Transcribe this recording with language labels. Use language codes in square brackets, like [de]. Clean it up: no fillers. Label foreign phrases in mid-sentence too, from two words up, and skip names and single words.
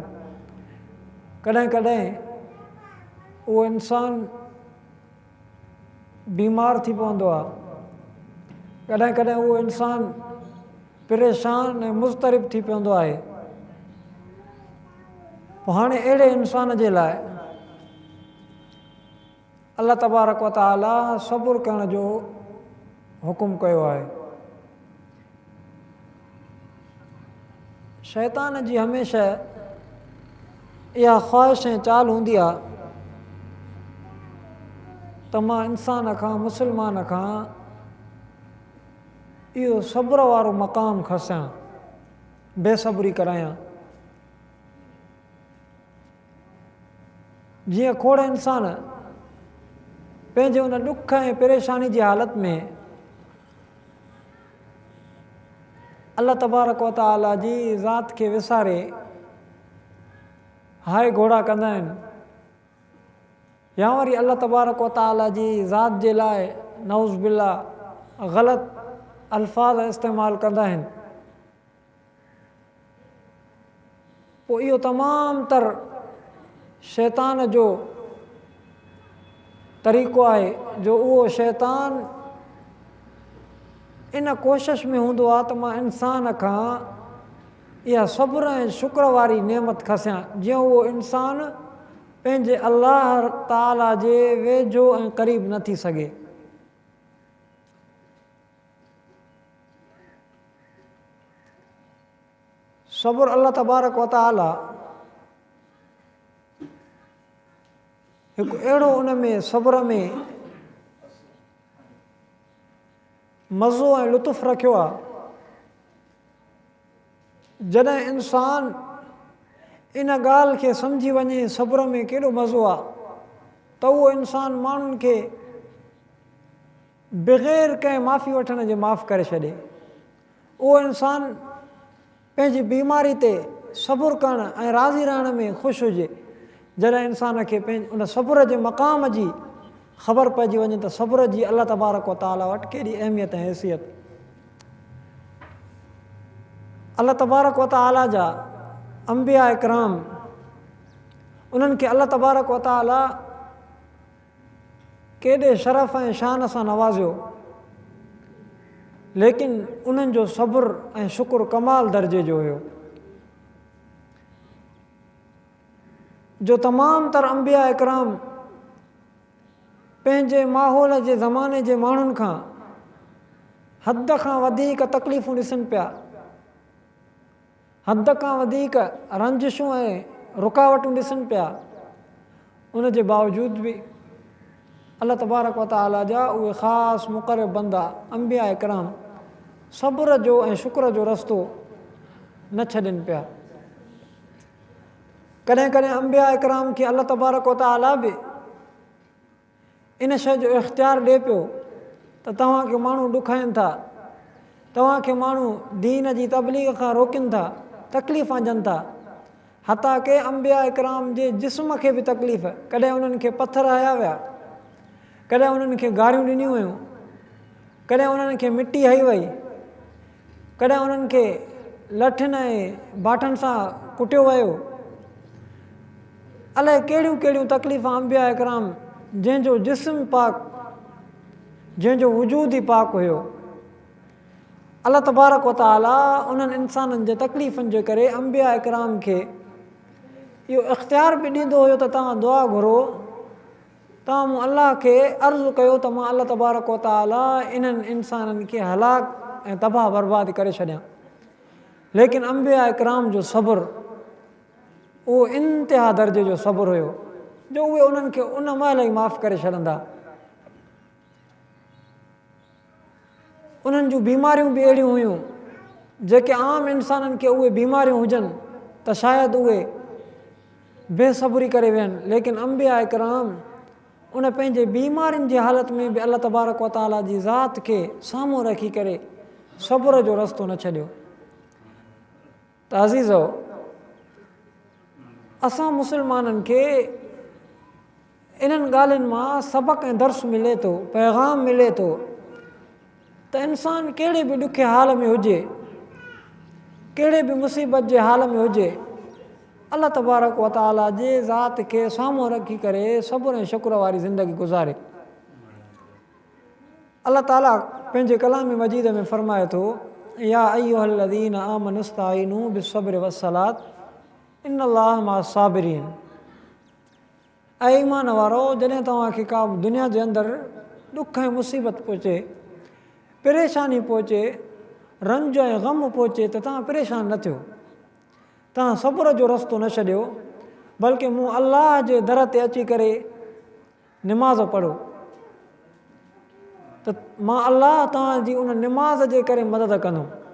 [sd] कॾहिं कॾहिं उहो इंसान बीमार थी पवंदो आहे, कॾहिं कॾहिं उहो इंसान परेशान ऐं मुज़तरिब थी पवंदो आहे। पोइ हाणे अहिड़े इंसान जे लाइ अल्लाह तबारक व तआला सब्र करण जो हुकुम कयो आहे। शैतान जी हमेशह इहा ख़्वाहिश ऐं चाल हूंदी आहे त मां इंसान खां, मुस्लमान खां इहो सब्र वारो मक़ाम खसियां, बेसब्री करायां। जीअं खोड़ इंसान पंहिंजे उन ॾुख ऐं परेशानी जी हालति में अल्लाह तबारक व तआला जी ज़ात खे विसारे हाय घोड़ा कंदा आहिनि, या वरी अल्लाह तबारक व तआला जी ज़ात जे लाइ [ar] نعوذ بالله [sd] ग़लति अल्फाज़ इस्तेमालु कंदा आहिनि। पोइ इहो तमामु तर शैतान जो तरीक़ो आहे जो उहो शैतान इन कोशिश में हूंदो आहे त मां इंसान खां इहा सब्र ऐं शुक्र वारी नेमत खसियां, जीअं उहो इंसान पंहिंजे अल्लाह ताला जे वेझो ऐं क़रीब न थी सघे। सब्र अल्लाह तबारक व तआला हिकु अहिड़ो उन में सब्र में मज़ो ऐं लुत्फ़ रखियो आहे, जॾहिं इंसान इन ॻाल्हि खे सम्झी वञे सब्र में केॾो मज़ो आहे त उहो इंसान माण्हुनि खे बग़ैर कंहिं माफ़ी वठण जे माफ़ करे छॾे। उहो इंसान पंहिंजी बीमारी ते सब्र करण ऐं राज़ी रहण में ख़ुशि हुजे। जॾहिं इंसान खे पंहिंजे उन सब्र जे मक़ाम जी ख़बर पइजी वञे त सब्र जी अल्लाह तबारक व तआला वटि केॾी अहमियत ऐं हैसियत। अल्लाह तबारक व तआला जा अंबिया इकराम, उन्हनि खे अल्लाह तबारक व तआला केॾे शरफ़ ऐं शान सां नवाज़ियो, लेकिन उन्हनि जो सब्र ऐं शुक्र कमाल दर्जे जो हुयो। जो तमामु तर अंबिया इकराम पंहिंजे माहौल जे ज़माने जे माण्हुनि खां हद खां वधीक तकलीफ़ूं ॾिसनि पिया, हद खां वधीक रंजिशूं ऐं रुकावटूं ॾिसनि पिया, उन जे बावजूद बि अल्लाह तबारक व तआला जा उहे ख़ासि मुक़रब बंदा अंबिया इकराम सब्र जो ऐं शुक्र जो रस्तो न छॾनि पिया। कॾहिं कॾहिं अंबिया इकराम खे अल्लाह तबारक व तआला बि इन शइ जो इख़्तियार ॾिए पियो त तव्हांखे माण्हू ॾुखाइनि था, तव्हांखे माण्हू दीन जी तबलीग खां रोकनि था, तकलीफ़ ॾियनि था, हता के अंबिया इकराम जे जिस्म खे बि तकलीफ़। कॾहिं उन्हनि खे पथर हया विया, कॾहिं उन्हनि खे गारियूं ॾिनियूं वियूं, कॾहिं उन्हनि खे मिटी हई वई, कॾहिं उन्हनि खे लठियुनि ऐं बाटनि सां कुटियो वियो। अलाए कहिड़ियूं कहिड़ियूं तकलीफ़ अंबिया इकराम जंहिंजो जिस्म पाक, जंहिंजो वजूद ई पाक हुयो, अल्लाह तबारक व तआला उन्हनि इंसाननि जे तकलीफ़ुनि जे करे अंबिया इकराम खे इहो इख़्तियार बि ॾींदो हुयो त तव्हां दुआ घुरो, तव्हां मूं अल्लाह खे अर्ज़ु कयो त मां अल्लाह तबारक व तआला इन्हनि इंसाननि खे हलाक ऐं तबाह बर्बाद करे छॾियां। लेकिन अंबिया इकराम जो सब्र उहो इंतिहा दर्जे जो सब्र हुयो जो उहे उन्हनि खे उन महिल ई माफ़ु करे छॾंदा। उन्हनि जूं बीमारियूं बि अहिड़ियूं हुयूं जेके आम इंसाननि खे उहे बीमारियूं हुजनि त शायदि उहे बेसब्री करे वियनि, लेकिन अंबिया इकराम उन पंहिंजे बीमारियुनि जी हालति में बि अल्लाह तबारक व तआला जी ज़ात खे साम्हूं रखी करे सब्र जो रस्तो न छॾियो। त अज़ीज़ो, असां मुस्लमाननि खे इन्हनि ॻाल्हियुनि मां सबक़ ऐं दर्स मिले थो, पैगाम मिले थो त इंसानु कहिड़े बि ॾुखे हाल में हुजे, कहिड़े बि मुसीबत जे हाल में हुजे, अलाह तबारक व ताला जे ज़ात खे साम्हूं रखी करे सब्र ऐं शुक्र वारी ज़िंदगी गुज़ारे। अलाह ताला पंहिंजे कलाम मजीद में फ़रमाए थो, [ar] يا أيها الذين آمنوا استعينوا بالصبر والصلاة إن الله مع الصابرين. [sd] ऐं ईमान वारो, जॾहिं तव्हांखे का दुनिया जे अंदरि ॾुख ऐं मुसीबत पहुचे, परेशानी पहुचे, रंज ऐं ग़म पहुचे त तव्हां परेशान न थियो, तव्हां सब्र जो रस्तो न छॾियो, बल्कि मूं अलाह जे दर ते अची करे निमाज़ पढ़ो त मां अलाह तव्हांजी उन निमाज़ जे करे मदद कंदुमि।